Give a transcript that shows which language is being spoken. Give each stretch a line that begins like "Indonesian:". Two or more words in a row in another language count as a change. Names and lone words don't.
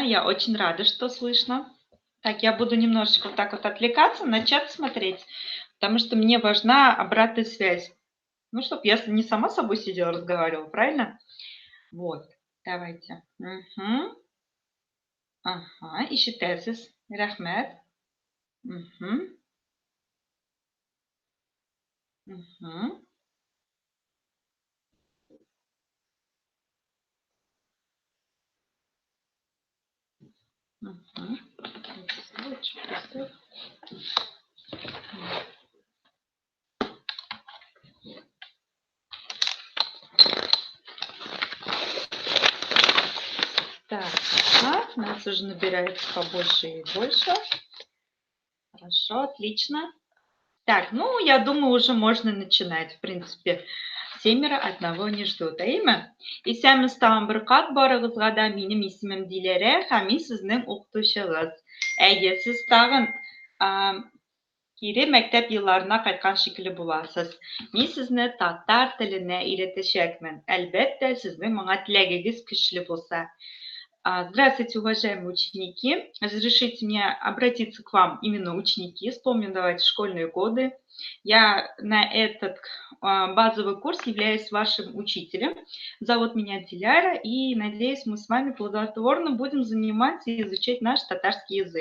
Russian: Я очень рада, что слышно. Так, я буду немножечко вот так вот отвлекаться, на чат смотреть, потому что мне важна обратная связь. Ну, чтобы я не сама с собой сидела, разговаривала, правильно? Вот, давайте. Угу. Ага,
Tatar: ишетәсез. Рәхмәт. Угу. Угу. Угу.
Russian: Так, ага, нас уже набирается побольше и больше. Хорошо, отлично. Так, ну, я думаю, уже можно начинать, в принципе. 7 одного не ждут.
Tatar: Әйме? Исәмез тагын бер кат барыгызга да минем исемем Диләрә һәм мин сезнең укытучыгыз. Әйе, сез тагын кире мәктәп елларына кайткан шикелле буласыз. Мин сезне татар теленә өйрәтәчәкмен. Әлбәттә, сезнең моңа теләгегез көчле булса.
Russian: Здравствуйте, уважаемые ученики. Разрешите мне обратиться к вам именно ученики. Вспомним, давайте, школьные годы. Я на этот базовый курс являюсь вашим учителем. Зовут меня Диляра, и надеюсь, мы с вами плодотворно будем заниматься и изучать наш татарский язык.